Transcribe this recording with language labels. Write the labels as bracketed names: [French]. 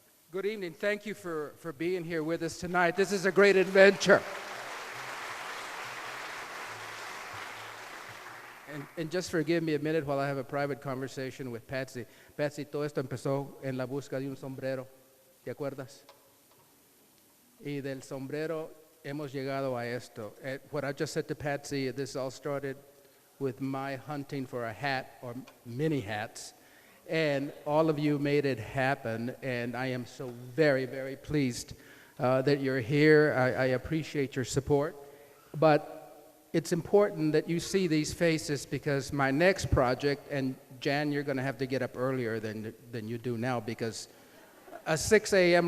[English] Good evening. Thank you for being here with us tonight. This is a great adventure. And just forgive me a minute while I have a private conversation with Patsy. [Spanish] Patsy, todo esto empezó en la busca de un sombrero. ¿Te acuerdas? Y del sombrero hemos llegado a esto. [English] What I just said to Patsy, this all started with my hunting for a hat or many hats. And all of you made it happen, and I am so very, very pleased that you're here. I appreciate your support. But it's important that you see these faces, because my next project, and Jan, you're going to have to get up earlier than you do now, because a 6 a.m.